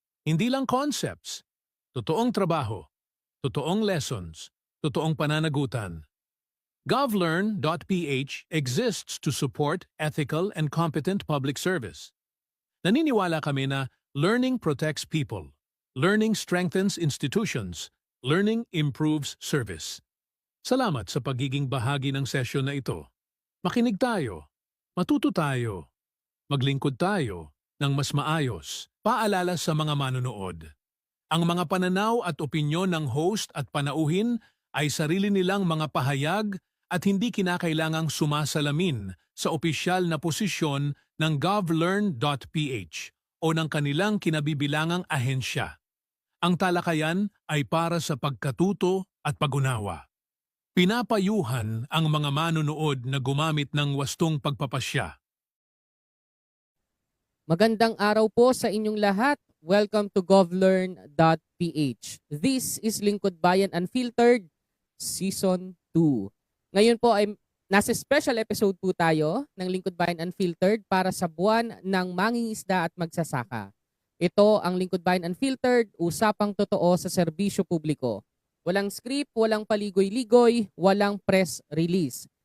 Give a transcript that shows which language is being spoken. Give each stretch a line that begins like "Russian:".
English: Hindi lang concepts.
Filipino: Totoong trabaho, totoong lessons, totoong pananagutan.
English: govlearn.ph exists to support ethical and competent public service.
Filipino: Naniniwala kami na
English: learning protects people, learning strengthens institutions, learning improves service.
Filipino: Salamat sa pagiging bahagi ng sesyon na ito. Makinig tayo, matuto tayo, maglingkod tayo ng mas maayos. Paalala sa mga manonood. Ang mga pananaw at opinyon ng host at panauhin ay sarili nilang mga pahayag at hindi kinakailangang sumasalamin sa opisyal na posisyon ng govlearn.ph o ng kanilang kinabibilangang ahensya. Ang talakayan ay para sa pagkatuto at pag-unawa. Pinapayuhan ang mga manonood na gumamit ng wastong pagpapasya. Magandang araw po sa inyong lahat.
English: Welcome to govlearn.ph. This is Lingkod Bayan Unfiltered, Season 2.
Filipino: Ngayon po ay nasa special episode po tayo ng Lingkod Bayan Unfiltered para sa buwan ng mangingisda at magsasaka. Ito ang Lingkod Bayan Unfiltered, usapang totoo sa serbisyo publiko. Walang script, walang paligoy-ligoy, walang press release.